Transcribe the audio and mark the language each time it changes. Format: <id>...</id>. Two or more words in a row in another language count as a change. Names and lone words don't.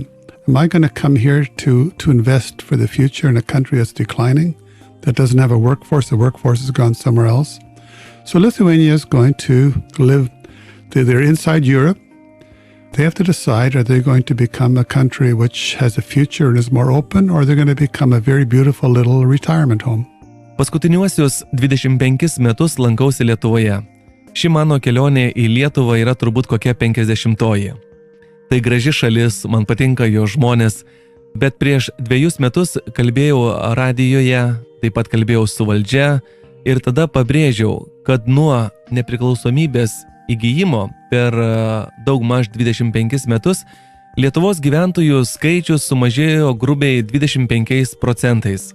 <en>Am I going to come here to invest for the future in a country that's declining, that doesn't have a workforce? The workforce has gone somewhere else. So Lithuania is going to live, they're inside Europe. They have to decide, are they going to become a country which has a future and is more open, or they're going to become a very beautiful little retirement home?</en> <lt>Paskutiniuosius 25 metus lankausi Lietuvoje. Ši mano kelionė į Lietuvą yra turbūt kokia 50-oji. Tai graži šalis, man patinka jo žmonės, bet prieš 2 metus kalbėjau radijoje, taip pat kalbėjau su valdžia ir tada pabrėžiau, kad nuo nepriklausomybės įgyjimo per daugmaž 25 metus Lietuvos gyventojų skaičius sumažėjo grubiai 25%.</lt>